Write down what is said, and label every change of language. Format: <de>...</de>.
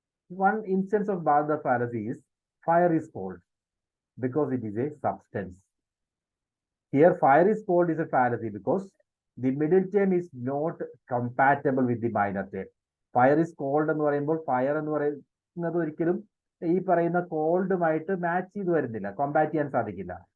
<en>One instance of badhita fallacy is fire is cold because it is a substance. Here fire is called is a fallacy because the middle term is not compatible with the minor term. Fire is cold</en> <ml>എന്ന് പറയുമ്പോൾ fire എന്ന് പറയുന്നത് ഒരിക്കലും ഈ പറയുന്ന കോൾഡുമായിട്ട് match ചെയ്ത് വരുന്നില്ല, Kombat ചെയ്യാൻ സാധിക്കില്ല.</ml>